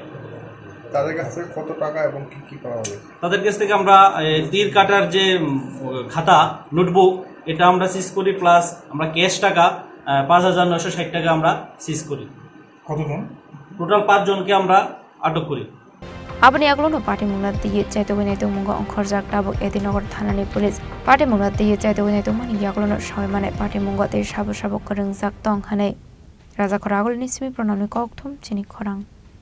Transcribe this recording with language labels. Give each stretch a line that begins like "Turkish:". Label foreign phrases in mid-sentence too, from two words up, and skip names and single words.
Bangla: তাদের কাছ থেকে কত টাকা এবং কি করা হবে তাদের কাছ থেকে আমরা তীর কাটার যে খাতা নোটবুক এটা আমরা সিজ করি প্লাস আমরা ক্যাশ টাকা 5960 টাকা আমরা সিজ করি কতজন টোটাল 5 জনকে আমরা আটক করি
Kok Borok: Abani aglono party mungnate chaito winai mungo khorjak tabok Edinogor thanani police party mungnate chaito winai mani yaglono shoy mane party mungote sabo korungjak tongkhane Raja Khorang nismi pronamni kokthum Chini Khorang